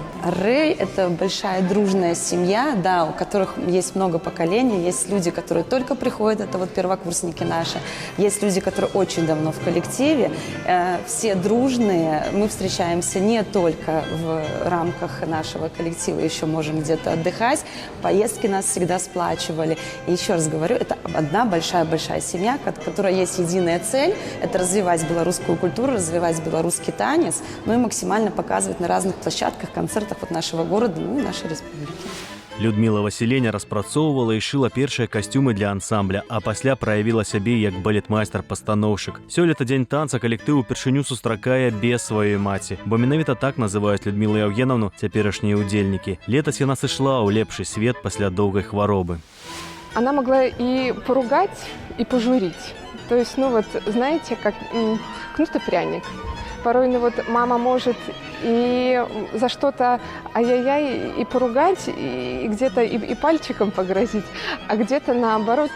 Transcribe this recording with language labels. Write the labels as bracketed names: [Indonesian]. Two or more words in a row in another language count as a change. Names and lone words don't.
[Russian] Рэй – это большая дружная семья, да, у которых есть много поколений, есть люди, которые только приходят, это вот первокурсники наши, есть люди, которые очень давно в коллективе, все дружные, мы встречаемся не только в рамках нашего коллектива, еще можем где-то отдыхать. Поездки нас всегда сплачивали. И еще раз говорю, это одна большая-большая семья, у которой есть единая цель – это развивать белорусскую культуру, развивать белорусский танец, ну и максимально показывать на разных площадках, концертах вот нашего города, ну и нашей республики. [Belarusian] Людмила Васіленя распрацоўвала і шыла першыя касцюмы для ансамбля, а пасля праявіла сябе як балетмайстар-пастаноўшчык. Сёлета дзень танца калектыў упершыню сустракае без сваёй маці, бо менавіта так называюць Людмілу Яўгенаўну цяперашнія ўдзельнікі. Летась яна сышла ў лепшы свет пасля доўгай хваробы. [Russian] Она могла и поругать, и пожурить. То есть, ну вот, знаете, как кнут и пряник. Порой, ну вот, мама может и за что-то ай-яй-яй и поругать, и где-то и пальчиком погрозить, а где-то наоборот.